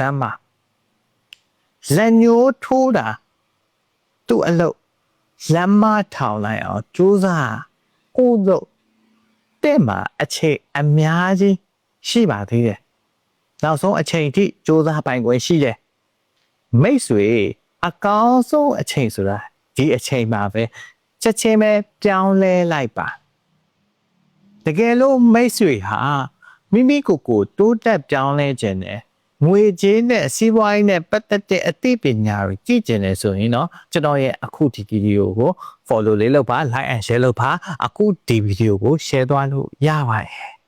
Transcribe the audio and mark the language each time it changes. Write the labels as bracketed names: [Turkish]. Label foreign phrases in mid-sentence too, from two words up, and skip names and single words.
[Burmese] မ်းပါလက်ညိုးထိုးတာသူ့အလုပ်လက်မထောင်လိုက်အောင်စူးစမ်းကိုလို့တဲ့မှာအချိန်အများကြီးရှိပါသေးတယ်နောက်ဆုံးအချိန်ထိစူးစမ်းပိုင်ခွင့်ရှိတယ်မိတ်ဆွေအကောင်းဆုံးအချိန်ဆိုတာဒီအချိန်မှာပဲချက်ချင်းပဲပြောင်းလဲလိုက်ပါ တကယ်လို့မိတ်ဆွေဟာမိမိကိုယ်ကိုတိုးတက်ပြောင်းလဲခြင်းနဲ့ငွေကြေးနဲ့စီးပွားရေးနဲ့ပတ်သက်တဲ့အသိပညာတွေကြည့်ကျင်နေဆိုရင်တော့ကျွန်တော်ရဲ့အခုဒီဗီဒီယိုကို follow လေးလုပ်ပါ [English] like and share [Burmese] လုပ်ပါအခုဒီဗီဒီယိုကို share သွားလို့ရပါတယ်